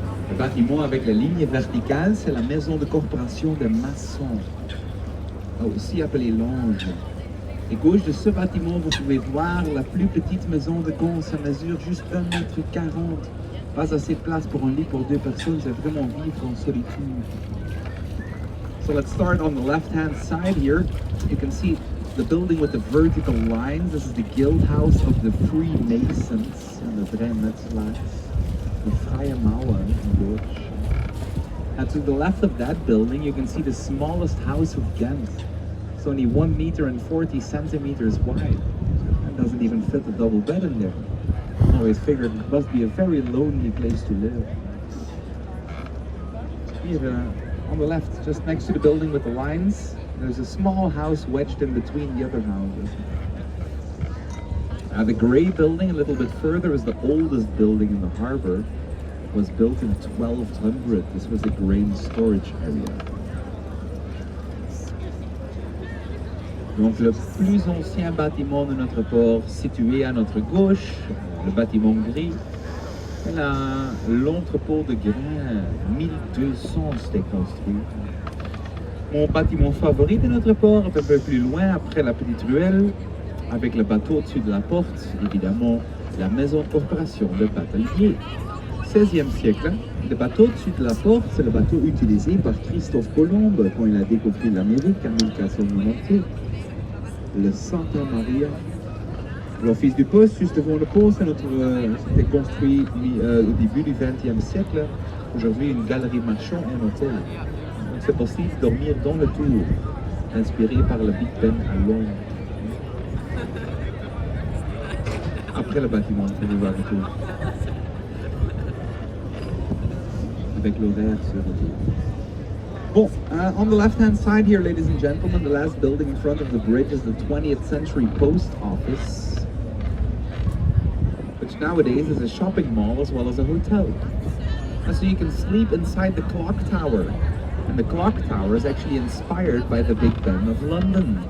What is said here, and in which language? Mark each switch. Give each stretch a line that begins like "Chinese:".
French: Le bâtiment avec la ligne verticale, c'est la maison de corporation des maçons, aussi appelée l'Ange. Et gauche de ce bâtiment, vous pouvez voir la plus petite maison de Ghent. Ça mesure juste 1,40 m. Pas assez de place pour un lit pour 2 personnes, c'est vraiment vivre en solitude.
English: So let's start on the left-hand side here. You can see the building with the vertical lines. This is the guild house of the Freemasons and the Vrijmetselaars, the Vrije Mauer in Dutch. And to the left of that building, you can see the smallest house of Ghent. It's only 1 meter and 40 centimeters wide. It doesn't even fit a double bed in there. I always figured it must be a very lonely place to live. Here, on the left, just next to the building with the lines, there's a small house wedged in between the other houses. The grey building a little bit further is the oldest building in the harbour. It was built in 1200. This was a grain storage area.
French: Donc le plus ancien bâtiment de notre port situé à notre gauche, le bâtiment gris, c'est l'entrepôt de grains. 1200 c'était construit. Mon bâtiment favori de notre port, un peu plus loin, après la petite ruelle, avec le bateau au-dessus de la porte, évidemment, la maison de corporation, le batelier. 16e siècle, le bateau au-dessus de la porte, c'est le bateau utilisé par Christophe Colomb quand il a découvert l'Amérique en 1492. Le Santa Maria. L'office du poste, juste devant le pont, c'était construit au début du XXe siècle. Aujourd'hui, une galerie marchande et un hôtel. C'est possible de dormir dans le tour, inspiré par le Big Ben à Londres. Après le bâtiment, vous pouvez voir le tour. Avec l'horaire sur le tour.
English: Bon, on the left-hand side here, ladies and gentlemen, the last building in front of the bridge is the 20th century post office, which nowadays is a shopping mall as well as a hotel. And so you can sleep inside the clock tower. And the clock tower is actually inspired by the Big Ben of London.